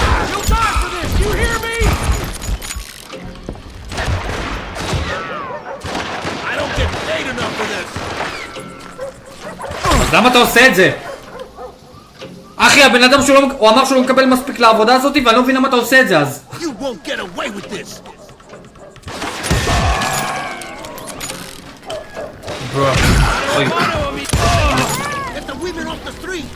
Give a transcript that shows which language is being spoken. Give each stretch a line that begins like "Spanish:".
English: You'll die for this. You hear me? I don't get paid enough for this.
Hebrew: אז למה אתה עושה את זה? אחי, הבן אדם הוא אמר שהוא לא מקבל מספיק לעבודה הזאת, ואני לא מבין למה אתה עושה את זה אז.
English: You won't get away with this. אוי. Get the women off the street.